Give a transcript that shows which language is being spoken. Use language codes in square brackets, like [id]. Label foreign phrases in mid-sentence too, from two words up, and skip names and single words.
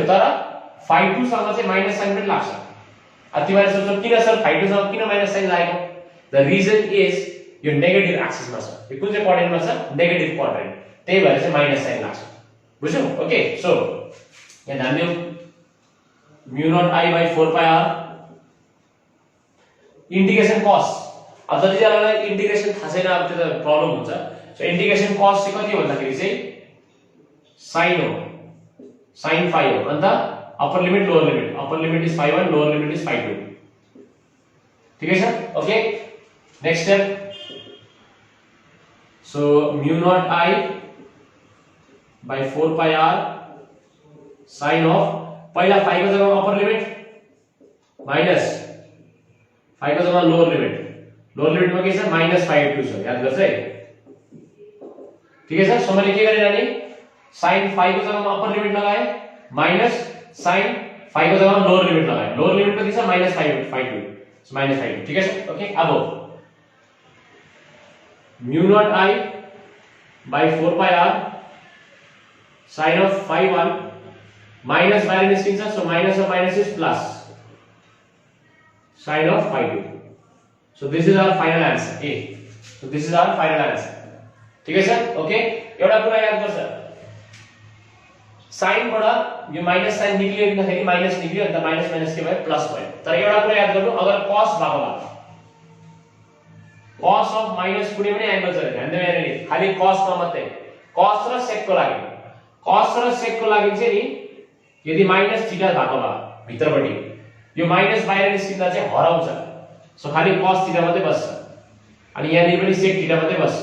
[ne] तर phi2 सँग चाहिँ [en] minus sign [ne] पनि लाग्छ। तिमीले सोच्छौ किन सर phi2 सँग किन [en] minus sign [ne] लागेको? [en] the reason is [ne] यो [en] negative axisमा [ne] छ, यो कुन चाहिँ क्वाड्रेन्टमा छ? [en] negative quadrant, [ne] त्यही भएर चाहिँ [en] minus sign [ne] लाग्छ। बुझ्यौ? [en] okay, so [ne] यहाँ ध्यान दियौ, [en] mu naught i by 4 pi r integration cos. [ne] अब जतिजनालाई इंटीग्रेशन थाहा छैन, अब त्यो त प्रब्लम हुन्छ। [en] so integration cos [ne] चाहिँ कति हो भन्दाखेरि चाहिँ sin हो, [en] sin phi [ne] हो। [en] अन्त upper limit lower limit, upper limit is phi1, lower limit is phi2. [hi] ठीक है [en] सर? okay, next step. so mu naught i by 4 pi r sin of, [ne] पहिला phi को जग्गामा [en] upper limit minus phi [ne] को जग्गामा [en] lower limit, lower limitमा [ne] के छ? [en] minus phi2 [ne] छ, याद गर्छ है। [hi] ठीक है [ne] सर? सो मैले के गरेँ नानी? [en] sin phi [ne] को जग्गामा [en] upper limit [ne] लगाए, [en] minus sin phi [ne] को जग्गामा [en] lower limit [ne] लगाए। [en] lower limit [ne] कति छ? [en] minus phi2, so minus phi2. [hi] ठीक है [en] सर? ओके, अब mu naught i by 4 pi r sin of phi1 minus [ne] बाहिर निस्किन्छ, [en] so minus of minus is plus sin of phi2. So this is our final answer A. So this is our final answer. [hi] ठीक है सर? ओके, [ne] एउटा कुरा याद गर्छ, साइन बाट यो [en] minus sign [ne] निक्लियो भन्दाखेरि माइनस निक्लियो, अन्त [en] minus minus [ne] के भयो? प्लस भयो। तर एउटा कुरा याद गर्नु, अगर cos भएको भए [en] cos of minus [ne] कुनै पनि एंगल छ, ध्यान दिनु यहाँ, खाली cos मा मात्रै, cos र sec को लागि, cos र sec को लागि चाहिँ नि यदि [en] minus theta [ne] भएको भए भित्रपट्टि यो माइनस बाहिर निस्किँदा चाहिँ हराउँछ, सो खाली [en] cos theta [ne] मात्रै बस्छ, अनि यहाँ पनि [en] sec theta [ne] मात्रै बस्छ।